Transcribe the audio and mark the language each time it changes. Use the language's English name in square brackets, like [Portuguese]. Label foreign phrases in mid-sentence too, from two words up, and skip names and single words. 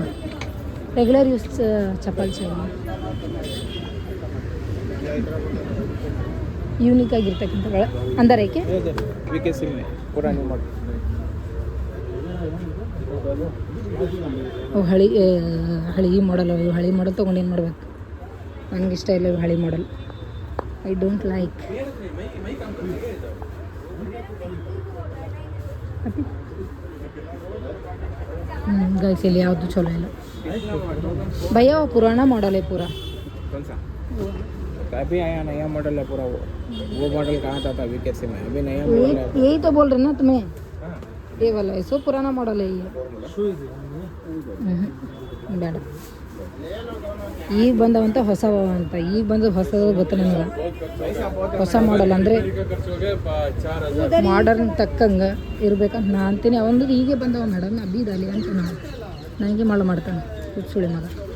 [English] regular use [Kannada] ಚಪ್ಪಲ್ ಚೆನ್ನಾಗಿ ಯೂನಿಕ್ ಆಗಿರ್ತಕ್ಕಂಥ ಅಂದರೆ ಏಕೆ ಅವು ಹಳಿ ಮಾಡಲ್. ಅವು ಹಳಿ ಮಾಡಲ್ ತೊಗೊಂಡು ಏನು ಮಾಡ್ಬೇಕು? ನನಗೆ ಇಷ್ಟ ಇಲ್ಲ ಇವು ಹಳಿ ಮಾಡಲ್. [English] I don't like. [Kannada] ಗೈಸ್ ಇಲ್ಲಿ ಯಾವುದು ಚಲೋ ಇಲ್ಲ [Hindi] भैया, वो पुराना मॉडल है पूरा। कौन सा? अभी आया नया मॉडल है पूरा। वो मॉडल कहाँ था वीकेसी में? अभी नया मॉडल है। यही तो बोल रहे ना तुम्हें, ये वाला है। सो पुराना मॉडल है ये। [Kannada] ಬೇಡ, ಈಗ ಬಂದವಂತ ಹೊಸವ ಅಂತ. ಈಗ ಬಂದು ಹೊಸದು ಗೊತ್ತು ನನಗೆ. ಹೊಸ ಮಾಡಲ್ ಅಂದರೆ ಮಾಡರ್ನ್ ತಕ್ಕಂಗೆ ಇರ್ಬೇಕಂತ ನಾ ಅಂತೀನಿ. ಅವನದು ಹೀಗೆ ಬಂದವ ಮೇಡಮ್, ಅಬೀದಲ್ಲಿ ಅಂತ ನನಗೆ ಮಾಡ್ತಾನೆ ಸುಳಿ ಮಗ.